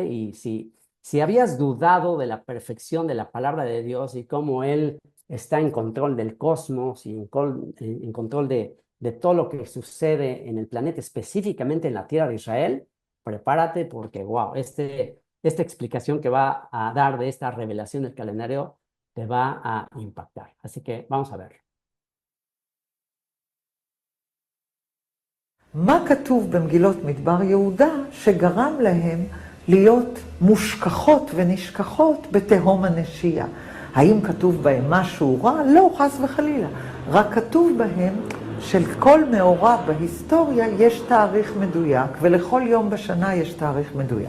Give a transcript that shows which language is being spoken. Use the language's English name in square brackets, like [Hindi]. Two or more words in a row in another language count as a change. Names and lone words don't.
[Spanish] Y si habías dudado de la perfección de la palabra de Dios y cómo Él está en control del cosmos y en control de todo lo que sucede en el planeta, específicamente en la tierra de Israel, prepárate porque, wow, esta explicación que va a dar de esta revelación del calendario te va a impactar. Así que vamos a ver. [Hebrew] מה כתוב במגילות מדבר יהודה שגרם להם להיות מושכחות ונשכחות בתהום הנשייה? האם כתוב בהם משהו רע? לא, חס וחלילה. רק כתוב בהם של כל מאורע בהיסטוריה יש תאריך מדויק, ולכל יום בשנה יש תאריך מדויק.